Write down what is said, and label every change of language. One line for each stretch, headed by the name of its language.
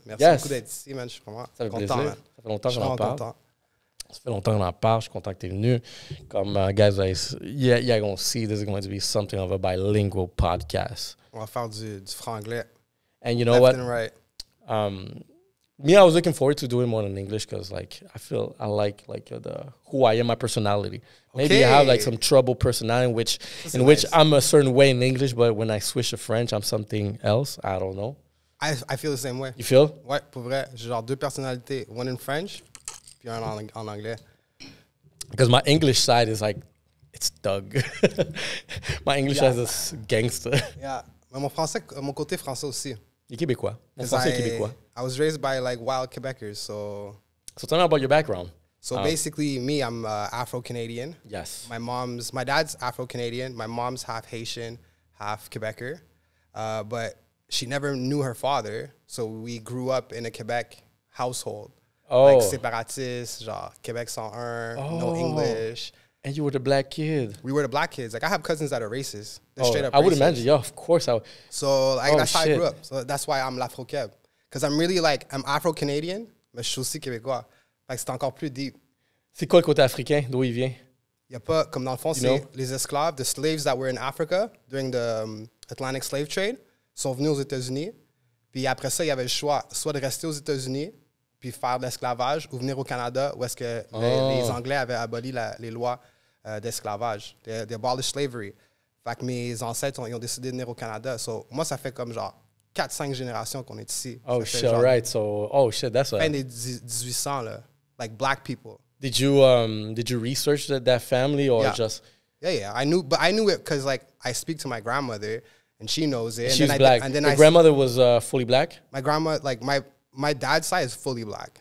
French: Merci beaucoup d'être ici, man. Je suis vraiment content, man. Ça fait longtemps qu'on en parle. Ça fait longtemps qu'on en parle. Je suis content que tu es venu.
English: Comme, guys, you're going to see this is going to be something of a bilingual podcast.
French: On va faire du franglais.
English: And you know what? And right. Me, I was looking forward to doing more in English because, like, I like who I am, my personality. Maybe I have like some troubled personality in which I'm a certain way in English, but when I switch to French, I'm something else. I don't know. I feel the same way. You feel?
French: Ouais, pour vrai. J'ai genre 2 personnalités.
English: One in French,
French: puis un en anglais.
English: Because my English side is like, it's thug. My English side is gangster. Yeah.
French: Mais mon côté français aussi. Il est québécois. Mon français est québécois.
English: I was raised by like wild Quebecers, so. So tell me about your background. So basically, me, I'm Afro-Canadian. Yes. My dad's Afro-Canadian. My mom's half Haitian, half Quebecer. But she never knew her father, so we grew up in a Quebec household. Oh. Like séparatiste, genre Québec 101, no English. And you were the black kid. We were the black kids. Like, I have cousins that are racist. They're straight up I would racist. imagine. Yeah, of course. So like, that's how I grew up. So that's why I'm l'afro-keb. Because I'm really like, I'm Afro-Canadian,
French: mais je suis aussi québécois. Fait que c'est encore plus deep. C'est quoi le côté africain? D'où il vient? Il y a pas, comme dans le fond, c'est les esclaves,
English: the slaves that were in Africa during the Atlantic slave trade,
French: sont venus aux États-Unis. Puis après ça, il y avait le choix, soit de rester aux États-Unis, puis faire de l'esclavage, ou venir au Canada, où est-ce que les Anglais avaient aboli les lois d'esclavage.
English: They abolished slavery.
French: Fait que mes ancêtres, ils ont décidé de venir au Canada. So, moi, ça fait comme genre 4-5 générations qu'on est ici.
English: Oh, shit, right. So, oh, shit, that's
French: fin des 1800, là.
English: Like, black people. Did you research that family or just? Yeah. I knew it because like I speak to my grandmother and she knows it. She's black. And then your grandmother was fully black? My grandma, like my dad's side is fully black.